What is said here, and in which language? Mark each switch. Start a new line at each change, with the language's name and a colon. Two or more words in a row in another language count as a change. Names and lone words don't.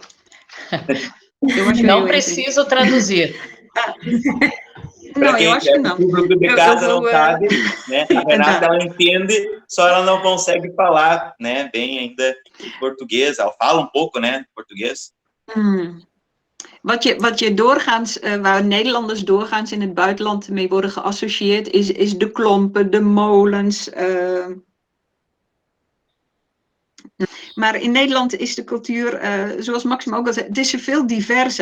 Portuguese: Não preciso traduzir. Para quem o público de casa não sabe, né, a Renata, ela entende, só ela não consegue falar, né, bem ainda português. Ela fala um pouco, né, português.
Dutch: Wat je doorgaans, waar Nederlanders doorgaans in het buitenland mee worden geassocieerd, is de klompen, de molens. Maar in Nederland is de cultuur, zoals Maxim ook al zei, het is veel diverser.